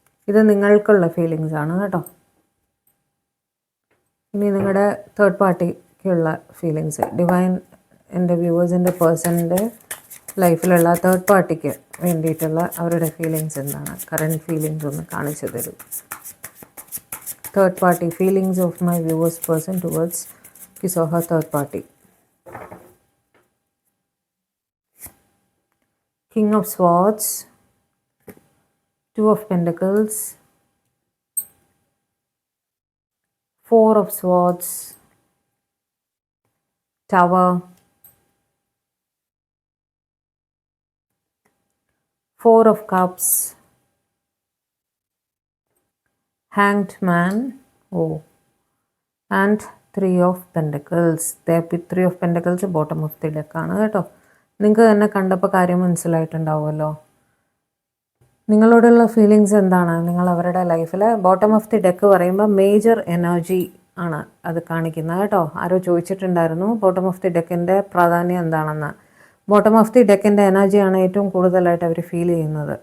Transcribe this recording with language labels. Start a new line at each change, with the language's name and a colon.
Malayalam: ഇത് നിങ്ങൾക്കുള്ള ഫീലിങ്സ് ആണ് കേട്ടോ. ഇനി നിങ്ങളുടെ തേർഡ് പാർട്ടിക്കുള്ള ഫീലിങ്സ്, ഡിവൈൻ എൻ്റെ വ്യൂവേഴ്സിൻ്റെ പേഴ്സണിൻ്റെ ലൈഫിലുള്ള തേർഡ് പാർട്ടിക്ക് വേണ്ടിയിട്ടുള്ള അവരുടെ ഫീലിങ്സ് എന്താണ്, കറണ്ട് ഫീലിങ്സ് ഒന്ന് കാണിച്ചു തരൂ.
English: Third party, feelings of my viewer's person towards his or her third party. King of Swords, 2 of Pentacles, 4 of Swords, Tower, 4 of Cups, Hanged Man, and 3 of Pentacles. 3 of Pentacles bottom of the deck
Malayalam: ആണ് കേട്ടോ. നിങ്ങൾക്ക് തന്നെ കണ്ടപ്പോൾ കാര്യം മനസ്സിലായിട്ടുണ്ടാവുമല്ലോ. നിങ്ങളോടുള്ള feelings എന്താണ്, നിങ്ങൾ അവരുടെ ലൈഫിൽ ബോട്ടം ഓഫ് ദി ഡെക്ക് പറയുമ്പോൾ മേജർ എനർജി ആണ് അത് കാണിക്കുന്നത് കേട്ടോ. ആരോ ചോദിച്ചിട്ടുണ്ടായിരുന്നു ബോട്ടം ഓഫ് ദി ഡെക്കിൻ്റെ പ്രാധാന്യം എന്താണെന്ന്. ബോട്ടം ഓഫ് ദി ഡെക്കിൻ്റെ എനർജിയാണ് ഏറ്റവും കൂടുതലായിട്ട് അവർ ഫീൽ ചെയ്യുന്നത്.